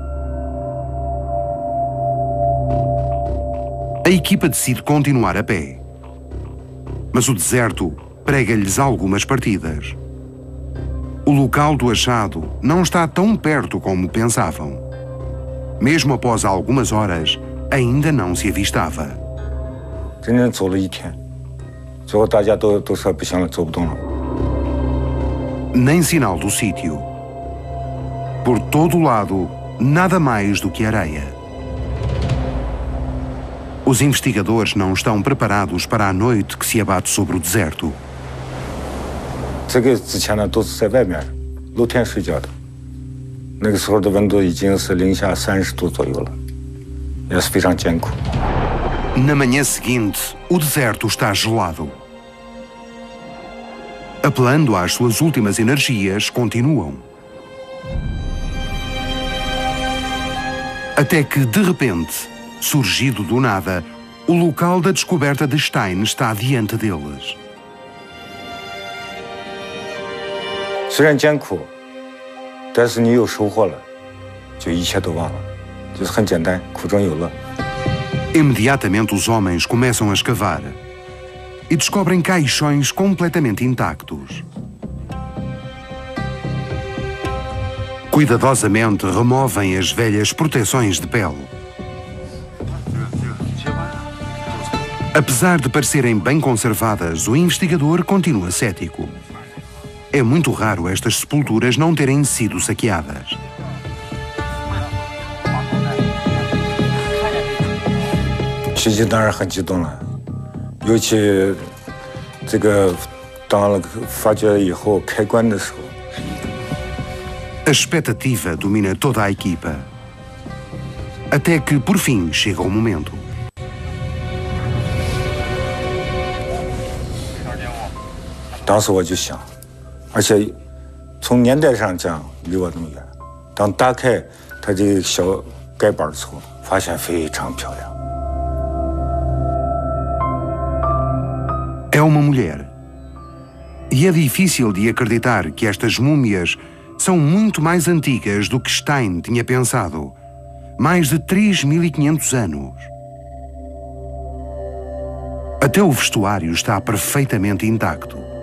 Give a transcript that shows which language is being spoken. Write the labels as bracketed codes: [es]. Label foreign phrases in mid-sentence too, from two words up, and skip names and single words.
[pt] A equipa decide continuar a pé. Mas o deserto prega-lhes algumas partidas. O local do achado não está tão perto como pensavam. Mesmo após algumas horas, ainda não se avistava. [zh] 整整走了一天，最后大家都说不行了，走不动了。 [pt] Nem sinal do sítio. Por todo o lado, nada mais do que areia. Os investigadores não estão preparados para a noite que se abate sobre o deserto. [zh] 这个之前呢都是在外面露天睡觉的，那个时候的温度已经是零下30度左右了，也是非常艰苦。 [pt] Na manhã seguinte, o deserto está gelado. Apelando às suas últimas energias, continuam. Até que, de repente, surgido do nada, o local da descoberta de Stein está diante deles. [zh] 虽然艰苦，但是你有收获了，就一切都忘了，就是很简单，苦中有乐。 [pt] Imediatamente os homens começam a escavar e descobrem caixões completamente intactos. Cuidadosamente removem as velhas proteções de pele. Apesar de parecerem bem conservadas, o investigador continua cético. É muito raro estas sepulturas não terem sido saqueadas. [zh] " 脾气当然很激动了，尤其这个当了发觉以后开棺的时候。 [pt] A expectativa domina toda a equipa. Até que, por fim, chega o momento. [zh] 当时我就想，而且从年代上讲离我那么远，当打开它这个小盖板的时候，发现非常漂亮。 [pt] É uma mulher. E é difícil de acreditar que estas múmias são muito mais antigas do que Stein tinha pensado. Mais de 3.500 anos. Até o vestuário está perfeitamente intacto.